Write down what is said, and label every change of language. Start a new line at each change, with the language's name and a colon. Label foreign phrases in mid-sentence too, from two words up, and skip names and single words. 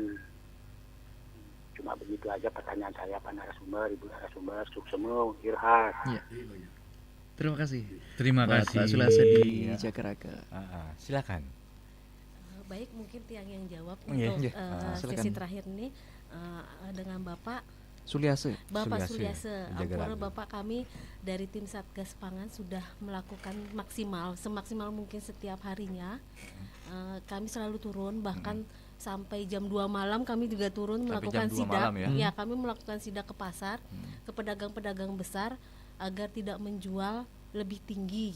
Indonesian: Cuma begitu aja pertanyaan saya, Pak Narasumber, Ibu Narasumber, Suksemu, Irhas. Iya. Terima kasih. Terima Buat kasih. Pak Sulasa di Iya. Jakarta. Silakan. Baik, mungkin Tiang yang jawab Iya. untuk Silakan. sesi terakhir ini dengan Bapak Suliase. Bapak Suliase. Jagerage. Ampura Bapak, kami dari tim Satgas Pangan sudah melakukan semaksimal mungkin setiap harinya. Kami selalu turun, bahkan sampai jam 2 malam kami juga turun Sampai melakukan jam 2 sidak. malam ya? Ya, kami melakukan sidak ke pasar, ke pedagang-pedagang besar agar tidak menjual lebih tinggi.